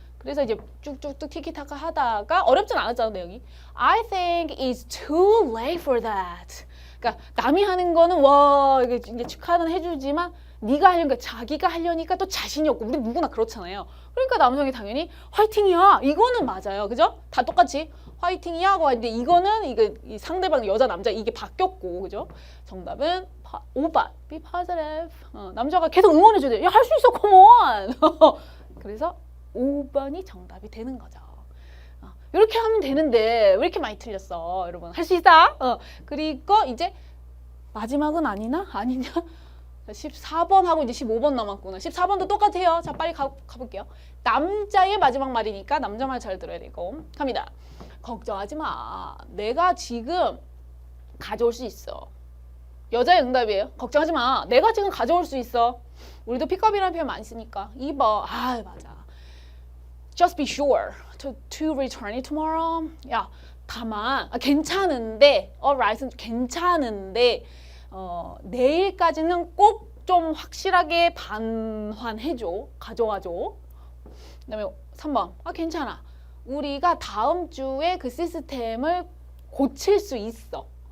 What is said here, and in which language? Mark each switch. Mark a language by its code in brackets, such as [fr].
[ko] 그래서 이제 쭉쭉쭉 티키타카 하다가 어렵진 않았잖아요 내용이. [en] I think it's too late for that. [ko] 그러니까 남이 하는 거는 와 이게 이제 축하는 해주지만 네가 하려니까 자기가 하려니까 또 자신이 없고 우리 누구나 그렇잖아요. 그러니까 남성이 당연히 화이팅이야 이거는 맞아요, 그죠? 다 똑같이. 화이팅이야 하고 하는데 이거는 이 상대방 여자 남자 이게 바뀌었고 그죠? 정답은 5번 [en] be positive. [ko] 남자가 계속 응원해줘야 돼. 야 할 수 있어 [en] come on. [ko] 그래서 5번이 정답이 되는 거죠. 이렇게 하면 되는데 왜 이렇게 많이 틀렸어 여러분. 할 수 있어. 그리고 이제 마지막은 아니냐 14번하고 이제 15번 남았구나. 14번도 똑같아요. 자 빨리 가볼게요. 남자의 마지막 말이니까 남자 말 잘 들어야 되고 갑니다. 걱정하지 마. 내가 지금 가져올 수 있어. 여자의 응답이에요. 걱정하지 마. 내가 지금 가져올 수 있어. 우리도 픽업이라는 표현 많이 쓰니까. 2번. 맞아. [en] Just be sure to return it tomorrow. [ko] 야, 다만 괜찮은데, alright은 괜찮은데 내일까지는 꼭 좀 확실하게 반환해줘. 가져와줘. 그다음에 3번. 괜찮아. 우리가 다음 주에 그 시스템을 고칠 수 있어.